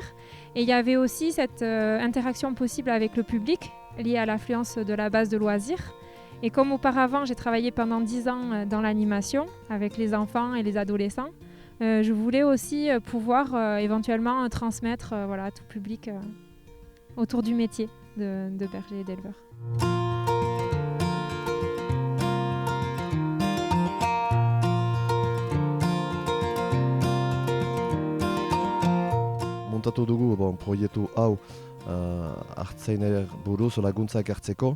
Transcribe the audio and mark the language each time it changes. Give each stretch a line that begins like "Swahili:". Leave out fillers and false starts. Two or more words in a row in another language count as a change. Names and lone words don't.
French: Et il y avait aussi cette interaction possible avec le public liée à l'affluence de la base de loisirs. Et comme auparavant, j'ai travaillé pendant 10 ans dans l'animation avec les enfants et les adolescents, je voulais aussi pouvoir éventuellement transmettre à tout public autour du métier de berger et d'éleveur.
Basque: Montatu dugu proiektu hau hartzainer buruz laguntzak hartzeko.